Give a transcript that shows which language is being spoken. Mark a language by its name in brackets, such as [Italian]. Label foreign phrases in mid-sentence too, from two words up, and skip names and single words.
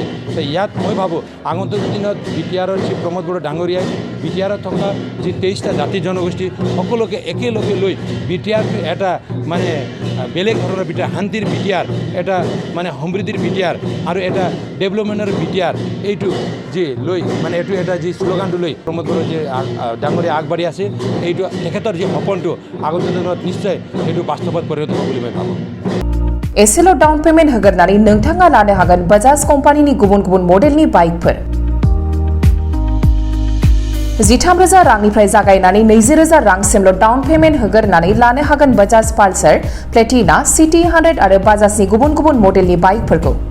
[Assamese] তো ইয়াত মই ভাবোঁ আগন্তুক দিনত বিটিআৰৰ যি প্ৰমোদ বড়ো ডাঙৰীয়াই বিটিআৰত থকা যি 23টা জাতি জনগোষ্ঠী সকলোকে একেলগে লৈ বিটিআৰটো এটা মানে বেলেগ ধৰণৰ বিটিআৰ, শান্তিৰ বিটিআৰ, এটা মানে সমৃদ্ধিৰ বিটিআৰ আৰু এটা ডেভেলপমেণ্টৰ বিটিআৰ, এইটো যি লৈ মানে এইটো এটা যি শ্লোগানটো লৈ প্ৰমোদ বড়ো যি ডাঙৰীয়া আগবাঢ়ি আছে, এইটো তেখেতৰ যি সপোনটো আগন্তুক দিনত নিশ্চয় এইটো বাস্তৱত পৰিণত হ'ব বুলি মই ভাবোঁ। [Bodo] एसेल' [English] down payment [Bodo] होग्रोनानै नोंथाङा लानो हागोन बाजाज कम्पानिनि गुबुन गुबुन मडेलनि बाइकफोर। 13,000 रांनिफ्राय जागायनानै 20,000 रांसिमल' [English] down payment [Bodo] होग्रोनानै लानो हागोन बाजाज पालसार, प्लेटिना, CT100 आरो बाजाजनि गुबुन गुबुन मडेलनि बाइकफोरखौ।